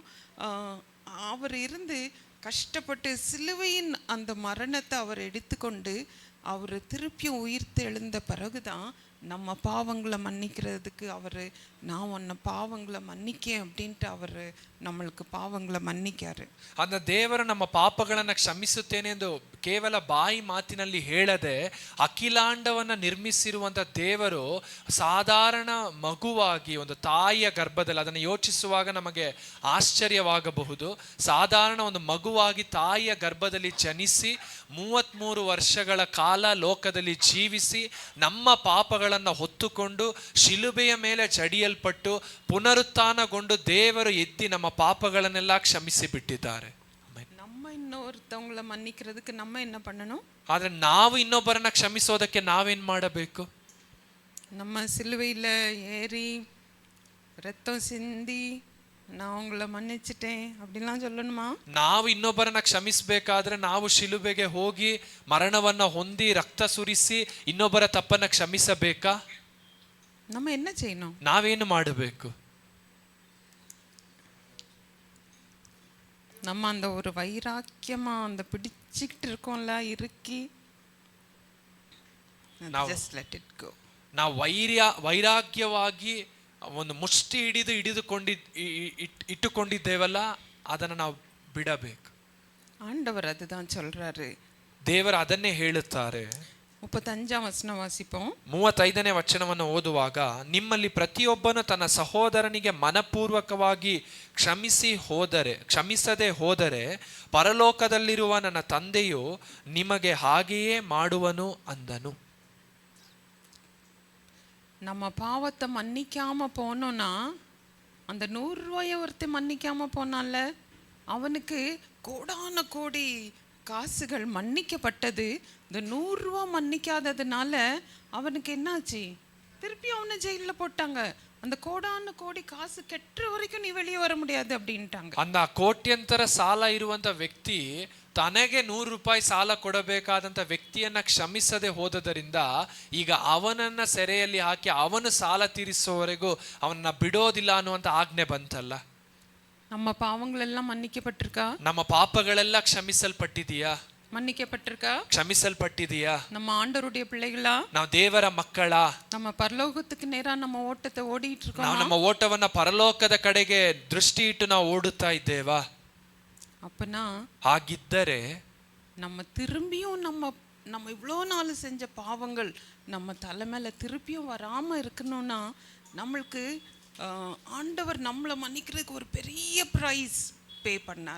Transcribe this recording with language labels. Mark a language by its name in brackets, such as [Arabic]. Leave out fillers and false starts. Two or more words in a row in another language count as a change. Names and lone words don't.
[Tamil] அவர் இருந்து கஷ்டப்பட்டு சிலுவையின் அந்த மரணத்தை அவர் எடுத்துக்கொண்டு அவர் திருப்பியும் உயிர்த்து எழுந்த பிறகுதான் நம்ம பாவங்களை மன்னிக்கிறதுக்கு அவர் நான் உன்னை பாவங்களை மன்னிக்கேன் அப்படின்ட்டு அவர் நம்மளுக்கு பாவங்களை மன்னிக்காரு. [Kannada] அந்த ದೇವರು ನಮ್ಮ ಪಾಪಗಳನ್ನು ಕ್ಷಮಿಸುತ್ತೇನೆ ಎಂದು ಕೇವಲ ಬಾಯಿ ಮಾತಿನಲ್ಲಿ ಹೇಳದೆ ಅಖಿಲಾಂಡವನ್ನ ನಿರ್ಮಿಸಿರುವಂತ ದೇವರು ಸಾಧಾರಣ ಮಗುವಾಗಿ ಒಂದು ತಾಯಿಯ ಗರ್ಭದಲ್ಲಿ, ಅದನ್ನು ಯೋಚಿಸುವಾಗ ನಮಗೆ ಆಶ್ಚರ್ಯವಾಗಬಹುದು. ಸಾಧಾರಣ ಒಂದು ಮಗುವಾಗಿ ತಾಯಿಯ ಗರ್ಭದಲ್ಲಿ ಜನಿಸಿ 33 ವರ್ಷಗಳ ಕಾಲ ಲೋಕದಲ್ಲಿ ಜೀವಿಸಿ ನಮ್ಮ ಪಾಪಗಳನ್ನು ಹೊತ್ತುಕೊಂಡು ಶಿಲುಬೆಯ ಮೇಲೆ ಜಡಿಯಲ್ಪಟ್ಟು ಪುನರುತ್ಥಾನಗೊಂಡು ದೇವರು ಎದ್ದಿ ನಮ್ಮ ಪಾಪಗಳನ್ನೆಲ್ಲ ಕ್ಷಮಿಸಿ ಬಿಟ್ಟಿದ್ದಾರೆ. [Tamil] நம்ம இன்னொருத்தவங்களை மன்னிக்கிறதுக்கு நம்ம என்ன பண்ணணும்? [Kannada] ಆದ್ರೆ ನಾವು ಇನ್ನೊಬ್ಬರನ್ನ ಕ್ಷಮಿಸೋದಕ್ಕೆ ನಾವೇನ್ ಮಾಡಬೇಕು? [Tamil] நம்ம சிலுவையில் ஏறி ரத்தம் சிந்தி நான் உங்களை மன்னிச்சிட்டேன் அப்படிலாம் சொல்லணுமா? [Kannada] ನಾವು ಇನ್ನೊಬ್ಬರನ್ನ ಕ್ಷಮಿಸಬೇಕಾದ್ರೆ ನಾವು ಶಿಲುಬೆಗೆ ಹೋಗಿ ಮರಣವನ್ನ ಹೊಂದಿ ರಕ್ತ ಸುರಿಸಿ ಇನ್ನೊಬ್ಬರ ತಪ್ಪನ್ನ ಕ್ಷಮಿಸಬೇಕಾ? [Tamil] நம்ம என்ன செய்யணும்? [Kannada] ನಾವೇನು ಮಾಡಬೇಕು? [Tamil] நம்ம அந்த ஒரு வைராக்கியமா அந்த பிடிச்சிக்கிட்டு இருக்கோம்ல இறுக்கி, [English] just let it go. [Kannada] ನಾವು ವೈರಾಗ್ಯವಾಗಿ ಒಂದು ಮುಷ್ಟಿ ಇಟ್ಟುಕೊಂಡಿದ್ದೇವಲ್ಲ, ಅದನ್ನು ನಾವು ಬಿಡಬೇಕು. [Tamil] ஆண்டவர் அதுதான் சொல்றாரு. [Kannada] ದೇವರು ಅದನ್ನೇ ಹೇಳುತ್ತಾರೆ. [Tamil] 35 வசனம் வாசிப்போம். [Kannada] 35ನೇ ವಚನವನ್ನು ಓದುವಾಗ, ನಿಮ್ಮಲ್ಲಿ ಪ್ರತಿಯೊಬ್ಬನು ತನ್ನ ಸಹೋದರನಿಗೆ ಮನಪೂರ್ವಕವಾಗಿ ಕ್ಷಮಿಸದೆ ಹೋದರೆ ಪರಲೋಕದಲ್ಲಿರುವ ನನ್ನ ತಂದೆಯು ನಿಮಗೆ ಹಾಗೆಯೇ ಮಾಡುವನು ಅಂದನು. [Tamil] நம்ம பாவத்தை மன்னிக்காம போனோம்னா, அந்த 100 ரூபாயை ஒருத்தர் மன்னிக்காம போனால அவனுக்கு கோடான கோடி காசுகள் மன்னிக்கப்பட்டது. இந்த 100 ரூபா மன்னிக்காததுனால அவனுக்கு என்னாச்சு? திருப்பி அவனை ஜெயிலில் போட்டாங்க. அந்த கோடான கோடி காசு கெட்டுற வரைக்கும் நீ வெளியே வர முடியாது அப்படின்ட்டாங்க. [Kannada] அந்த ಕೋಟ್ಯಂತರ ಸಾಲ ಇರುವಂತ ವ್ಯಕ್ತಿ ತನಗೆ 100 ರೂಪಾಯಿ ಸಾಲ ಕೊಡಬೇಕಾದಂತ ವ್ಯಕ್ತಿಯನ್ನ ಕ್ಷಮಿಸದೆ ಹೋದದರಿಂದ ಈಗ ಅವನನ್ನ ಸೆರೆಯಲ್ಲಿ ಹಾಕಿ ಅವನು ಸಾಲ ತೀರಿಸುವವರೆಗೂ ಅವನನ್ನ ಬಿಡೋದಿಲ್ಲ ಅನ್ನುವಂತ ಆಜ್ಞೆ ಬಂತಲ್ಲ. [Tamil] நம்ம பாவங்கள் எல்லாம் மன்னிக்கப்பட்டிருக்கா? [Kannada] ನಮ್ಮ ಪಾಪಗಳೆಲ್ಲ ಕ್ಷಮಿಸಲ್ಪಟ್ಟಿದೆಯಾ? [Tamil] மன்னிக்கப்பட்டிருக்கா? [Kannada] ಕ್ಷಮಿಸಲ್ಪಟ್ಟಿದೆಯಾ? [Tamil] நம்ம ஆண்டவருடைய பிள்ளைகளா? [Kannada] ನಾವು ದೇವರ ಮಕ್ಕಳ? [Tamil] நம்ம பரலோகத்துக்கு நேரா நம்ம ஓட்டத்தை ஓடிட்டு இருக்கோம். [Kannada] ನಾವು ನಮ್ಮ ಓಟವನ್ನ ಪರಲೋಕದ ಕಡೆಗೆ ದೃಷ್ಟಿ ಇಟ್ಟು ನಾವು ಓಡುತ್ತಾ ಇದ್ದೇವಾ? [Tamil] அப்பனா [Kannada] ಹಾಗಿದ್ದರೆ [Tamil] நம்ம திரும்பியும் நம்ம இவ்வளோ நாள் செஞ்ச பாவங்கள் நம்ம தலை மேல திருப்பியும் வராம இருக்கணும்னா நம்மளுக்கு ஆண்டவர் நம்மளை மன்னிக்கிறதுக்கு ஒரு பெரிய [English] price pay [Tamil] பண்ணார்.